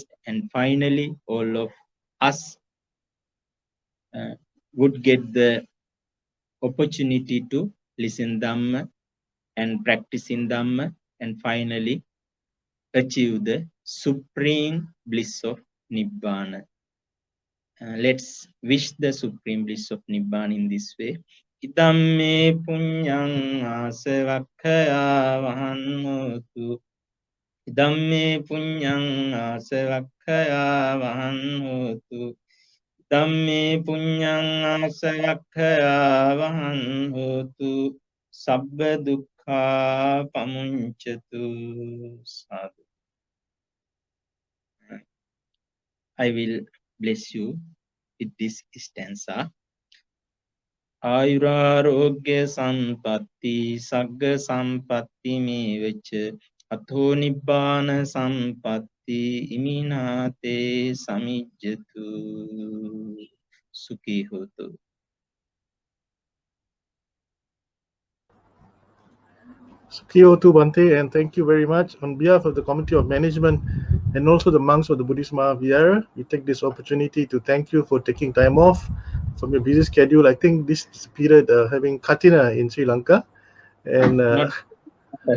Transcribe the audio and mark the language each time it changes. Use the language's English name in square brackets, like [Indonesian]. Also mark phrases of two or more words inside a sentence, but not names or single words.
[English] And finally, all of us would get the opportunity to listen Dhamma and practice in Dhamma, and finally achieve the supreme bliss of Nibbana. Let's wish the supreme bliss of Nibbana in this way. [Pali] Idamme punyang asavakkaya vahannotu. Idamme punyang asavakkaya vahannotu. Idamme punyang asavakkaya vahannotu. Sabba dukkha pamunchatu. Sadhu. [English] I will bless you with this stanza. [Pali] Ayurarogya sampatti sagga sampatti mevacha atho nibbana sampatti iminate samijjatu. Sukhi hotu. Sukiho to [English] Bhante, and thank you very much. On behalf of the Committee of Management and also the monks of the Buddhist Mahavihara, we take this opportunity to thank you for taking time off from your busy schedule. I think this is a period having Katina in Sri Lanka, and Not but